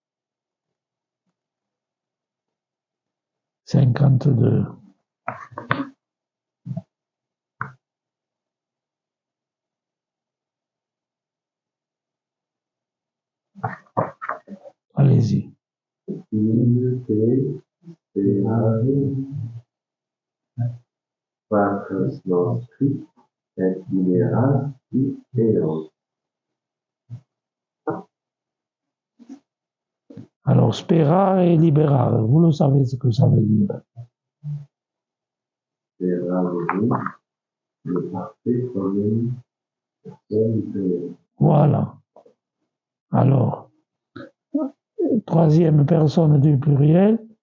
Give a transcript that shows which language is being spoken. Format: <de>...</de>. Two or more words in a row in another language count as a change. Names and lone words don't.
<fr>52. Allez-y.</fr> <la>In te sperare patris nostri et liberasti eos.</la> <fr>Alors,</fr> <la>sperare et liberare,</la> <fr>vous le savez ce que ça veut dire. Sperare, le parfait comme une personne du Voilà. Alors, troisième personne du pluriel.</fr>